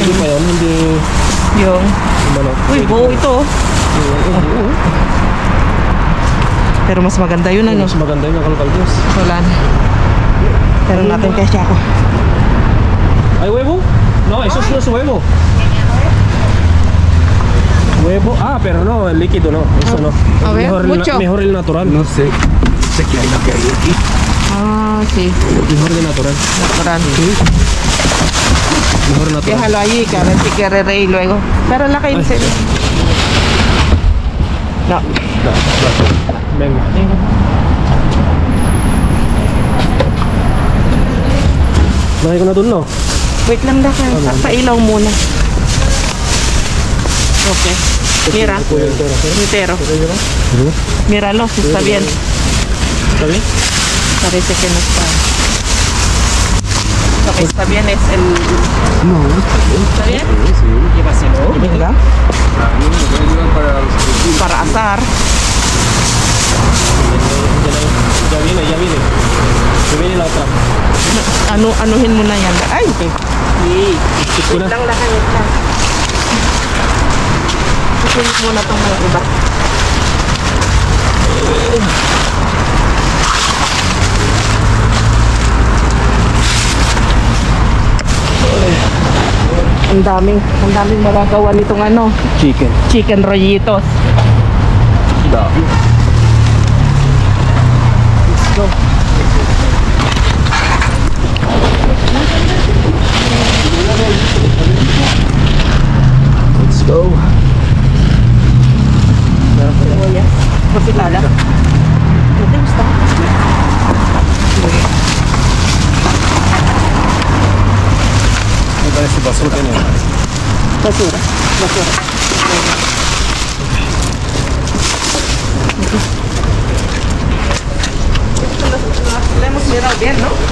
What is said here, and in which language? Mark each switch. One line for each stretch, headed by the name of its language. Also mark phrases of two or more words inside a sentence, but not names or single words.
Filipino: Hindi pa yun, hindi... yung... Ano? Uy, buo ito. Pero mas maganda yun, ano? Mas maganda yung nakalkal, Diyos. Wala na. Pero natin kay Chaco.
Spanish: ¿Hay huevo? No, eso no es huevo. Huevo, pero no, el líquido no, eso no. A ver, mejor, mucho. Mejor el natural. No sé. Sé que hay lo que hay aquí. Ah, sí. Mejor el natural. Natural. Mejor el natural. Déjalo allí, que a ver si quiere reír luego. Pero la que dice... No. Venga.
Filipino: Nakay ko na dun, no? Wait lang na kayo. Sa ilaw muna.
Spanish: Okay. Mira. Entero. Míralo, si está bien. ¿Está bien? Parece que no está. Lo que está bien es el... No, ¿Está bien? sí. Llévaselo. Venga. Para los que Para asar. Ya viene, ya viene. Ya viene la otra.
Filipino: Anuhin mo na yan. Ay! Wait lang lang. Kukulit mo na itong mga iba. Ang daming magagawa nitong ano, chicken rollitos. Dami.
English: Let's go. Let's go.
Filipino: Sibuyas. Kapilala. Ito gusto.
Spanish: me parece basura que no. Basura. La hemos mirado bien, ¿no?